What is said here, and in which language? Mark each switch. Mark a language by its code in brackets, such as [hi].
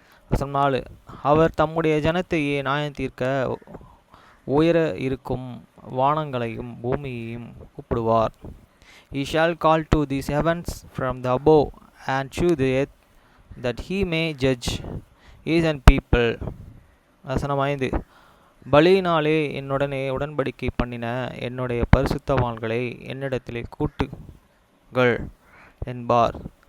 [ta] வசனம் 4. அவர் தம்முடைய ஜனத்தையே நியாயம் தீர்க்க உயர இருக்கும் வானங்களையும் பூமியையும் கூப்பிடுவார். [en] He shall call to the heavens from the above, and to the earth, that he may judge his own people. [ta] வசனம் 5. பலியினாலே என்னுடனே உடன்படிக்கை பண்ணின என்னுடைய பரிசுத்தவான்களை என்னிடத்திலே கூட்டுகள் என்பார்.